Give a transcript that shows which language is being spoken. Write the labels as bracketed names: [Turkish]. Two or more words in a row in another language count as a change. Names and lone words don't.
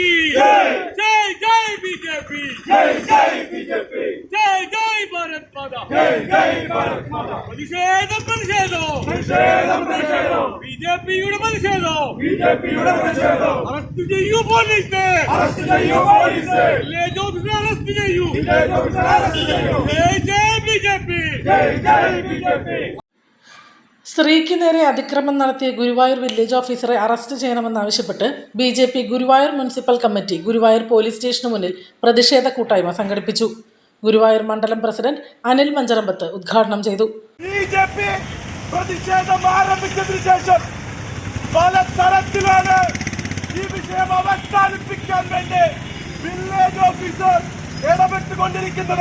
[Hindi] जय जय बीजेपी जय जय बीजेपी जय जय भारत माता जय जय भारत माता [Malayalam] പ്രതിഷേധം ബിജെപിയുടെ പ്രതിഷേധം അറസ്റ്റ് ചെയ്യൂ പോലീസ് വില്ലേജ് ഓഫീസറെ അറസ്റ്റ് ചെയ്യൂ [Hindi] जय जय बीजेपी जय जय बीजेपी [Malayalam] സ്ത്രീക്ക് നേരെ അതിക്രമം നടത്തിയ ഗുരുവായൂർ വില്ലേജ് ഓഫീസറെ അറസ്റ്റ് ചെയ്യണമെന്നാവശ്യപ്പെട്ട് BJP ഗുരുവായൂർ മുനിസിപ്പൽ കമ്മിറ്റി ഗുരുവായൂർ പോലീസ് സ്റ്റേഷന് മുന്നിൽ പ്രതിഷേധ കൂട്ടായ്മ സംഘടിപ്പിച്ചു. ഗുരുവായൂർ മണ്ഡലം പ്രസിഡന്റ് അനിൽ മഞ്ചറമ്പത്ത് ഉദ്ഘാടനം ചെയ്തു. BJP പ്രതിഷേധം ആരംഭിച്ചതിനു ശേഷം പല തരത്തിലാണ് ഈ വിഷയം അവസാനിപ്പിക്കാൻ വേണ്ടി വില്ലേജ് ഓഫീസർ ഇടപെട്ടുകൊണ്ടിരിക്കുന്നത്.